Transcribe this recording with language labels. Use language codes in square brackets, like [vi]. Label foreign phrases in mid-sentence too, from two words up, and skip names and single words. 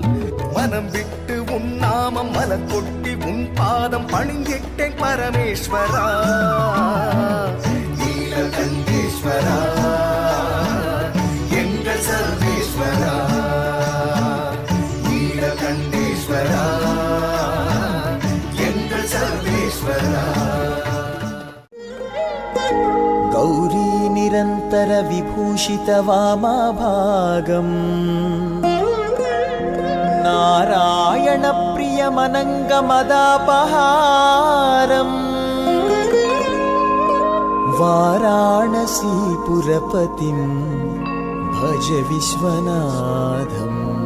[ta] மனம் விட்டு உன் நாமம் மலர் கொட்டி உன் பாதம் பணிந்திட்டேன் பரமேஸ்வரா நீலகண்டேஸ்வரா எங்கள் சர்வேஸ்வரா நீலகண்டேஸ்வரா எங்கள் சர்வேஸ்வரா. [sa] गौरी निरन्तर विभूषित वामभागम् नारायण प्रियमनङ्गमदापहारम् वाराणसीपुरपतिं भज विश्वनाथम्.